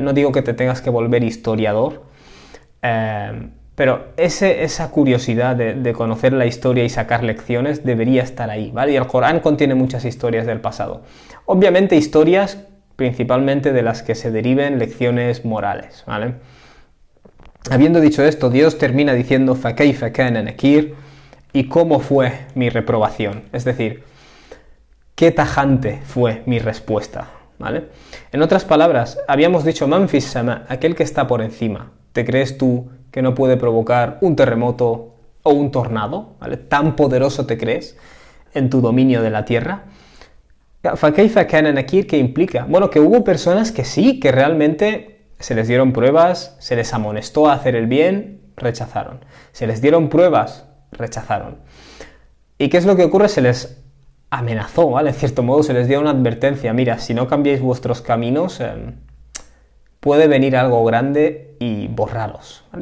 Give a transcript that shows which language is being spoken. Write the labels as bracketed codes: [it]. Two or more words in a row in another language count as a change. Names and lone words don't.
[es] No digo que te tengas que volver historiador, pero esa curiosidad de conocer la historia y sacar lecciones debería estar ahí, ¿vale? Y el Corán contiene muchas historias del pasado. Obviamente historias principalmente de las que se deriven lecciones morales, ¿vale? Habiendo dicho esto, Dios termina diciendo [ar] فَكَيْفَ كَانَ نَكِيرٌ, [es] y cómo fue mi reprobación, es decir, qué tajante fue mi respuesta, ¿vale? En otras palabras, habíamos dicho [ar] من في السماء, [es] aquel que está por encima. ¿Te crees tú que no puede provocar un terremoto o un tornado, ¿vale? ¿Tan poderoso te crees en tu dominio de la tierra? [ar] فَكَيْفَ كَانَ نَكِيرٌ, [es] ¿qué implica? Bueno, que hubo personas que sí, que realmente se les dieron pruebas, se les amonestó a hacer el bien, rechazaron. Se les dieron pruebas, rechazaron. ¿Y qué es lo que ocurre? Se les amenazó, ¿vale? En cierto modo se les dio una advertencia. Mira, si no cambiáis vuestros caminos, puede venir algo grande y borraros, ¿vale?